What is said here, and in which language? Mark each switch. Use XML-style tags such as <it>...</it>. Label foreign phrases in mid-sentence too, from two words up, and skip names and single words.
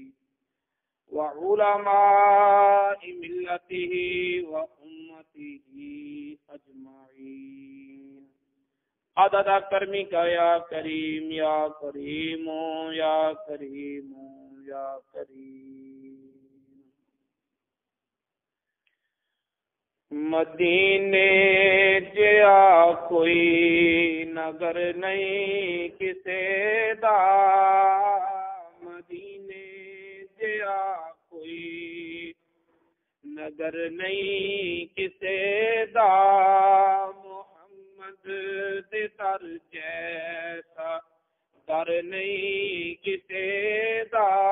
<ar>وعلماء ملته وأمته أجمعين عدد كرمك يا كريم يا كريم يا كريم يا كريم.</ar> <pa>مدینے جیا کوئی نگر نہیں کسے دا مدینے جیا کوئی نگر نہیں کسے دا محمد دے در جیسا در نہیں کسے دا</pa>